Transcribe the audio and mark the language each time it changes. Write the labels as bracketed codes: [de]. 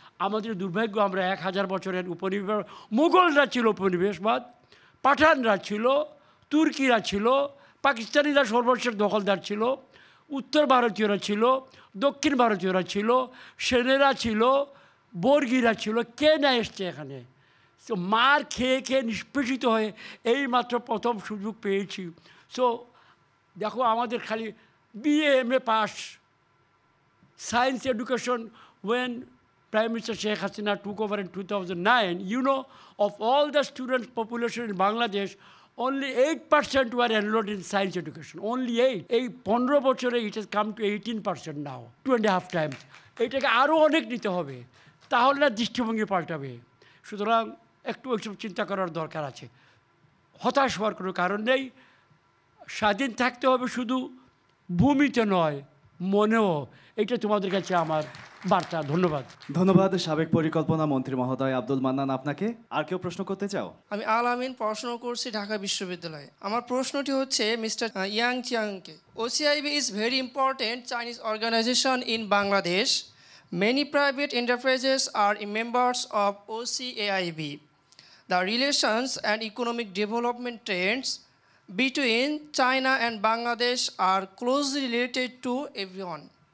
[bn] আমাদের দুর্ভাগ্য, আমরা 1000 বছরের উপনিবেশ, মুঘলরা ছিল উপনিবেশবাদ, পাঠানরা ছিল, তুর্কিরা ছিল, পাকিস্তানিরা সর্বশেষ দখলদার ছিল, উত্তর ভারতীয়রা ছিল, দক্ষিণ ভারতীয়রা ছিল, সেনেরা ছিল, বর্গীরা ছিল। কে না এসছে এখানে? সো মার খেয়ে খেয়ে নিষ্পেষিত হয়ে এই মাত্র প্রথম সুযোগ পেয়েছি। সো দেখো, আমাদের খালি BA MA pass, science education, [en] when Prime Minister Sheikh Hasina took over in 2009, you know, of all the student population in Bangladesh, only 8% were enrolled in science education. Only 8. [bn] এই 15 বছরে [en] it has come to 18% now, 2.5 times. [bn] এটাকে আরও অনেক নিতে হবে, তাহলে না দৃষ্টিভঙ্গি পাল্টাবে। সুতরাং একটু ওইসব চিন্তা করার দরকার আছে। হতাশ হওয়ার কোনো কারণ নেই। স্বাধীন থাকতে হবে শুধু ভূমিতে নয়, মনেও। এটা তোমাদের কাছে আমার বার্তা। ধন্যবাদ। ধন্যবাদ সাবেক পরিকল্পনা মন্ত্রী মহোদয় আব্দুল মান্নান আপনাকে। আর কেউ প্রশ্ন করতে চাও? আমি আল আমিন, পড়াশোনা করছি ঢাকা বিশ্ববিদ্যালয়ে। আমার প্রশ্নটি হচ্ছে mister young চিয়াংকে। [en] OCIB is very important Chinese organization in Bangladesh. Many private enterprises are members of OCAIB. the relations and economic development trends between China and Bangladesh are closely related to everyone.